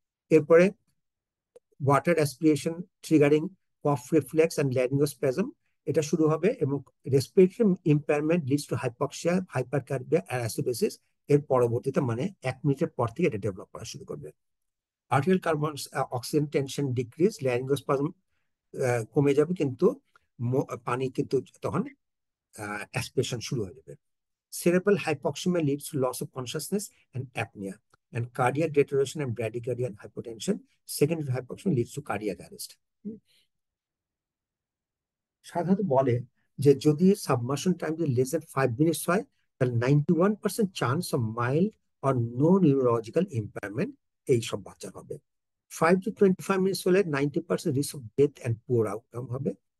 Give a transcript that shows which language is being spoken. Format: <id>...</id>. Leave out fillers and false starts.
<en>এরপরে water aspiration triggering cough reflex and laryngospasm,</en> <bn>এটা শুরু হবে, এবং</bn> <en>Respiratory impairment leads to hypoxia, hypercarbia আর acidosis.</en> <bn>এর পরবর্তীতে মানে 1 মিনিটের পর থেকে এটা ডেভেলপ করা শুরু করবে।</bn> <en>arterial carbon oxygen tension decrease,</en> <bn>laryngospasm কমে যাবে, কিন্তু পানি কিন্তু তখন অ্যাসপিরেশন শুরু হয়ে যাবে।</bn> <en>Cerebral hypoxemia leads to loss of consciousness and apnea, and cardiac deterioration and bradycardia and hypotension. Secondary hypoxemia leads to cardiac arrest.</en> <bn>সাধারণত বলে যে যদি সাবমার্শন টাইম যদি</bn> <en>less than 5 minutes</en> <bn>হয়, তাহলে</bn> <en>91% chance of mild or no neurological impairment</en> <bn>এইসব বাচ্চার হবে।</bn> <en>5 to 25 minutes হলে 90% risk of death and poor outcome হবে।</en>